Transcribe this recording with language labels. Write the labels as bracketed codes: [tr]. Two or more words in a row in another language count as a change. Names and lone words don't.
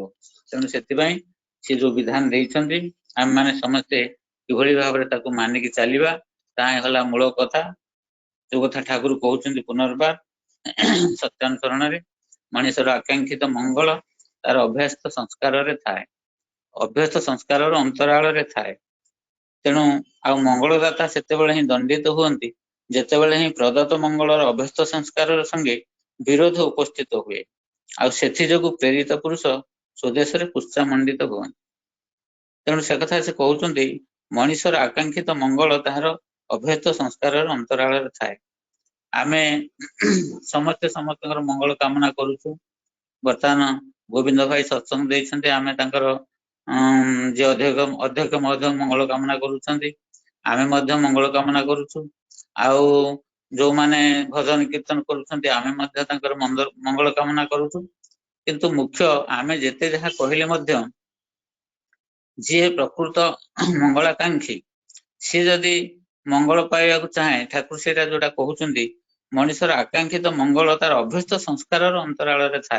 [or] ତେଣୁ ସେତି ପଇ ସେ ଯୋ ବିଧାନ ଦେଇଛନ୍ତି ଆମ ମାନେ ସମସ୍ତେ କିଭଳି ଭାବ ରେ ତାକୁ ମାନିକି ଚଳିବା ତାହା ହେଲା ମୂଳ କଥା। ଯୋ କଥା ଠାକୁର କହୁଛନ୍ତି ପୁନର୍ବାର ସତ୍ୟାନୁସରଣ ରେ ମନୁଷ୍ୟର ଆକାଂକ୍ଷିତ ମଙ୍ଗଳ ତାର ଅଭ୍ୟସ୍ତ ସଂସ୍କାର ରେ ଥାଏ। ଅଭ୍ୟସ୍ତ ସଂସ୍କାର ଅନ୍ତରାଳ ରେ ଥାଏ। ତେଣୁ ଆ ମଙ୍ଗଳଦାତା ସେତେବେଳେ ହିଁ ଦଣ୍ଡିତ ହୁଅନ୍ତି ଯେତେବେଳେ ହିଁ ପ୍ରଦତ୍ତ ମଙ୍ଗଳର ଅଭ୍ୟସ୍ତ ସଂସ୍କାର ସଙ୍ଗେ ବିରୋଧ ଉପସ୍ଥିତ ହୁଏ। ଆ ସେଥି ଯୋଗୁ ପ୍ରେରିତ ପୁରୁଷ ସ୍ୱଦେଶ ରେ ପୁଷ୍ଟା ମଣ୍ଡିତ ହୁଅନ୍ତି। ତେଣୁ ସେ କଥା ସେ କହୁଛନ୍ତି ମନୁଷ୍ୟର ଆକାଂକ୍ଷିତ ମଙ୍ଗଳ ତାର ଅଭ୍ୟସ୍ତ ସଂସ୍କାର ଅନ୍ତରାଳ ରେ ଥାଏ। ଆମେ ସମସ୍ତ ମଙ୍ଗଳ କାମନା କରୁଛୁ। वर्तमान ଗୋବିନ୍ଦ ଭାଇ ସତ୍ସଙ୍ଗ ଦେଇଛନ୍ତି, ଆମେ ତାଙ୍କର ଯେ ଅଧ୍ୟକ୍ଷ ମହୋଦୟ ମଙ୍ଗଳ କାମନା କରୁଛନ୍ତି, ଆମେ ମଧ୍ୟ ମଙ୍ଗଳ କାମନା କରୁଛୁ। ଆଉ ଯୋଉମାନେ ଭଜନ କୀର୍ତ୍ତନ କରୁଛନ୍ତି ଆମେ ମଧ୍ୟ ତାଙ୍କର ମଙ୍ଗଳ କାମନା କରୁଛୁ। କିନ୍ତୁ ମୁଖ୍ୟ ଆମେ ଯେତେ ଯାହା କହିଲେ ମଧ୍ୟ ଯିଏ ପ୍ରକୃତ ମଙ୍ଗଳାକାଂକ୍ଷୀ ସିଏ ଯଦି ମଙ୍ଗଳ ପାଇବାକୁ ଚାହେଁ, ଠାକୁର ସେଇଟା ଯୋଉଟା କହୁଛନ୍ତି ମଣିଷର ଆକାଂକ୍ଷିତ ମଙ୍ଗଳ ତାର ଅଭ୍ୟସ୍ତ ସଂସ୍କାରର ଅନ୍ତରାଳରେ ଥାଏ।